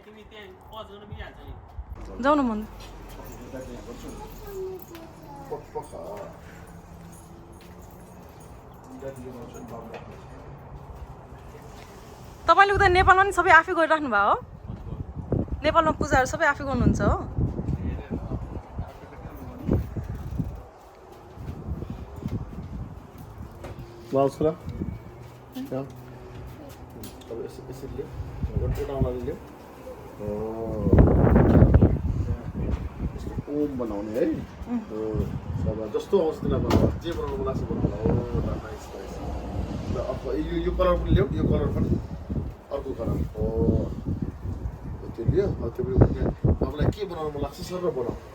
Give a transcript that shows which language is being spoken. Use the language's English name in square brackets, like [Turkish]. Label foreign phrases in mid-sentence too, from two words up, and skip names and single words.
[Nepali] जाउँ न मन तपाईँले उता नेपालमा नि सबै आफै गरिराख्नु भयो हो नेपालमा पूजाहरू सबै आफै गर्नुहुन्छ हो [Portuguese] Vamos lá. Já. Esse ali. Agora vou dar uma ali. [Nepali] यसको ओम बनाउने है सब जस्तो आउँछ तिनीहरूमा जे बनाउनु लाग्छ बनाउनु [English] nice nice [Nepali] ल अब यो कलर पनि ल्याऊ यो कलर पनि अर्को कलर हो त्यो लियो त्यो पनि तपाईँलाई के बनाउनु मन लाग्छ सर बनाऊ